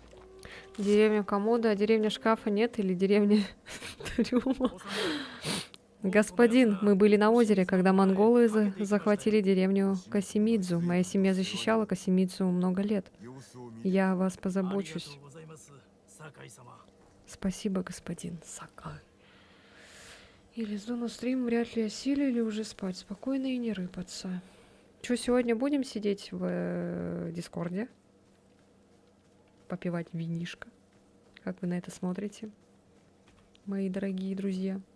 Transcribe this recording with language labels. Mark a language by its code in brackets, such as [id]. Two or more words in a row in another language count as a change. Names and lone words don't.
[ru] Деревня Комода, а деревня Шкафа нет или деревня Трюма? Господин, мы были на озере, когда монголы захватили деревню Касимидзу. Моя семья защищала Касимидзу много лет. [ja] 様子を見て [ru] Я о вас [ja] ありがと [ru] позабочусь. [ja] うございます酒井様 [ru] Спасибо, господин Сакай. Или на стрим вряд ли осилили уже спать. Спокойно и не рыпаться. Что, сегодня будем сидеть в Дискорде? Попивать винишко? Как вы на это смотрите, мои дорогие друзья?